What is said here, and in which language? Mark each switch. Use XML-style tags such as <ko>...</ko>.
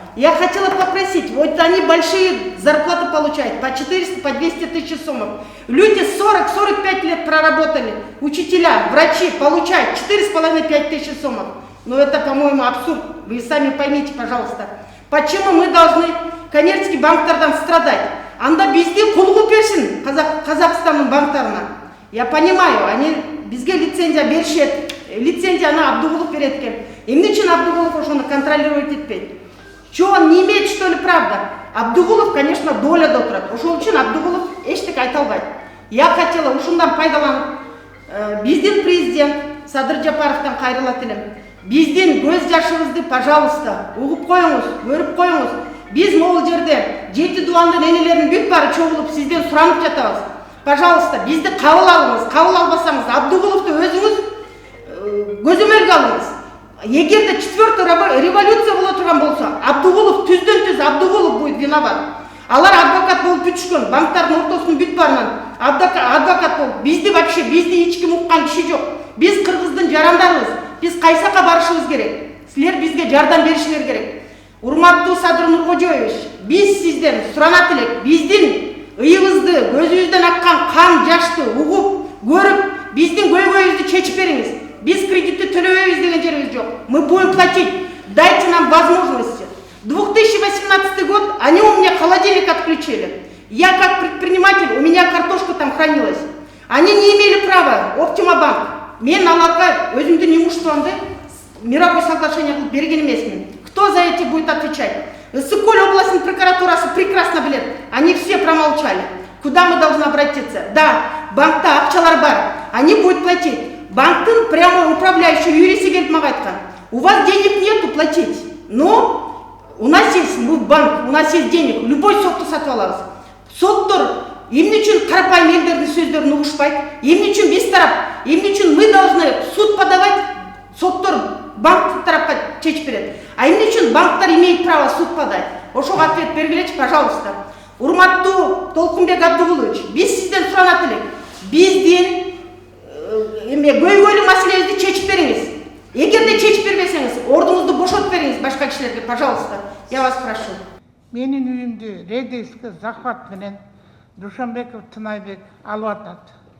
<ru>Я хотела попросить, вот они большие зарплаты получают, по 400, по 200 тысяч сомов. Люди 40-45 лет проработали, учителя, врачи получают 4,5-5 тысяч сомов. Но это, по-моему, абсурд, вы сами поймите, пожалуйста. Почему мы должны коммерческий банктардан страдать?</ru> <ky>Анда bizde кулгу берсин Казахстанның банктарына.</ky> <ru>Я понимаю, они</ru> <ky>бизге лицензия беришет, лицензияны Абдугулов берет экен. Эмне үчүн Абдугулов ошону контролировать этпейт?</ky> <ru>Что он не имеет, что ли, правда?</ru> <ky>Абдугулов, конечно, доляда отурат. Ошол үчүн Абдугулов эчтеке айта албайт.</ky> <ru>Я хотела</ru> <ky>ушундан пайдаланып, биздин президент Садыр Жапаровтан кайрылат элем. Биздин көз жашыбызды, пожалуйста, угуп коюңуз, көрүп коюңуз. Биз могул жерде 7 дубандын энелеринин бүт баары чогулуп сизден суранып жатабыз. Пожалуйста, бизди кабыл алыңыз. Кабыл албасаңыз, Абдугуловду өзүңүз көзөмөлгө алыңыз. Егерде 4-я революция боло турган болсо, Абдугулов түздөн-түз Абдугулов</ky> <ru>будет виноват.</ru> <ky>Алар адвокат болуп бүтүшкөн, банктардын ортосунун бүт баарынан адвокат болуп. Бизди вообще, бизди эч ким уккан киши жок. Биз кыргыздын жарандарыбыз. Биз кайсакка барышыбыз керек. Силер бизге жардам беришиңер керек. Урматтуу Садыр Нуркожоевич, биз сизден суранат элек. Биздин ыйыбызды, көзүбүздөн аккан кан жашты угуп, көрүп, биздин көйгөйүбүздү чечип бериңиз. Биз кредитти төлөбөйбүз деген жерибиз жок.</ky> <ru>Мы будем платить. Дайте нам возможности. 2018 год они у меня холодильник отключили. Я как предприниматель, у меня картошка там хранилась. Они не имели права, Оптимабанк.</ru> <ky>Мен аларга өзүмдүн имуществомду</ky> <ru>мировое соглашение</ru> <ky>кылып берген эмесмин.</ky> <ru>Кто за эти будет отвечать?</ru> <ky>Ысыккөл областной прокуратурасы прекрасно билет.</ky> <ru>Они все промолчали. Куда мы должны обратиться?</ru> <ky>Да, банкта акчалар бар.</ky> <ru>Они будут платить.</ru> <ky>Банктын прямо управляющий юриси келип мага айткан.</ky> <ru>У вас денег нету платить. Но у нас есть банк, у нас есть денег.</ru> <ky>Любой сотту сатып алабыз. Соттор эмне үчүн карапайым элдердин сөздөрүн угушпайт? Эмне үчүн биз тарап? Эмне үчүн</ky> <ru>мы должны суд подавать?</ru> <ky>Соттор банк тарапка чечип берет.</ky> <ru>А</ru> <ky>эмне үчүн банктар</ky> <ru>имеет право суд подать?</ru> <ky>Ошого</ky> <ru>ответ</ru> <ky>бергилечи,</ky> <ru>пожалуйста.</ru> <ky>Урматтуу Толкунбек Абдугулович, биз сизден суранат элек. Биздин көйгөйлүү маселебизди чечип бериңиз. Эгерде чечип бербесеңиз, ордуңузду бошотуп бериңиз башка кишилерге, пожалуйста.</ky> <ru>Я вас прошу.</ru> <ky>Менин үйүмдү рейдерский захват менен Душанбеков Тынайбек алып атат.</ky>